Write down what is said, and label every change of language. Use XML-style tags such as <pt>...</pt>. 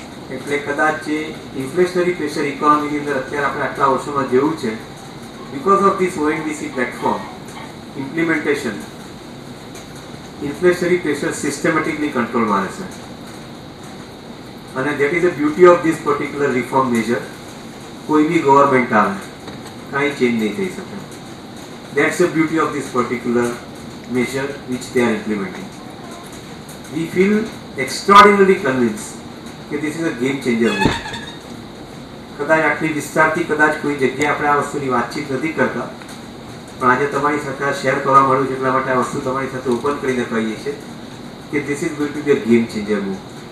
<gu>એટલે કદાચ જે ઇન્ફ્લેશનરી પ્રેશર ઇકોનોમીની અંદર અત્યારે આપણે આટલા વર્ષોમાં જેવું છે,</gu> <en>because of this</en> <gu>ONDC platform implementation, ઇન્ફ્લેશનરી pressure systematically કંટ્રોલમાં રહેશે. અને</gu> <en>That is the beauty of this particular reform measure.</en> <gu>કોઈ બી ગવર્મેન્ટ આવે કાંઈ ચેન્જ નહીં થઈ શકે.</gu> <en>That's the beauty of this particular measure which they are implementing. We feel extraordinarily convinced</en> <gu>કે</gu> <en>this is a game changer move.</en> <gu>કદાચ આટલી વિસ્તારથી કદાચ કોઈ જગ્યાએ આપણે આ વસ્તુની વાતચીત નથી કરતા, પણ આજે તમારી સાથે શેર કરવા મળ્યું છે એટલા માટે આ વસ્તુ તમારી સાથે ઓપન કરીને કહીએ છીએ કે</gu> <en>this is going to be a game changer move.</en>